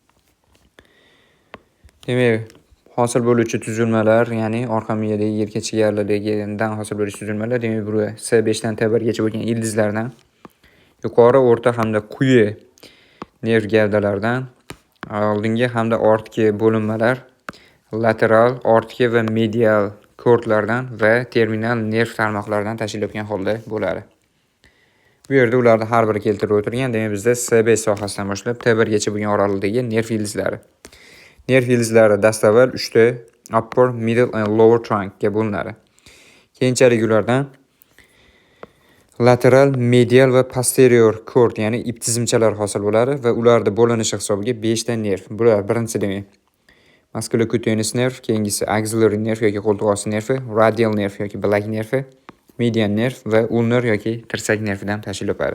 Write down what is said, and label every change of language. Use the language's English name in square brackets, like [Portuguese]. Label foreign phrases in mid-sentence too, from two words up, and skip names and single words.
[Uzbek] Demak, hosil bo'luvchi tuzilmalar, ya'ni orqa miyadagi yelka chigalidan hosil bo'luvchi tuzilmalar, demak, bu S5 dan T1 gacha bo'lgan ildizlardan yuqori, o'rta hamda quyi nerv gavdalaridan oldingi hamda ortki bo'linmalar, lateral, ortki va medial kortlardan va terminal nerv tarmoqlaridan tashkil topgan holda bo'ladi. Bu yerda ularni har biri keltirib o'tilgan. Demak, bizda S5 sohasidan boshlab T1 gacha bo'lgan oralig'dagi nerv ildizlari. Nerv ildizlari dastavval 3 ta [English] upper, middle and lower trunk [Uzbek] ga bo'linadi. Keyinchalik ulardan lateral, medial va posterior cord, ya'ni ip tizimchalar hosil bo'ladi va ularning bo'linishi hisobiga 5 ta nerv. Bular birinchi demak musculocutaneous nerv, keyingisi axillary nerv yoki qo'ltiq osti nervi, radial nerv yoki bilak nervi, median nerv va ulnar yoki tirsak nervidan tashkil topadi.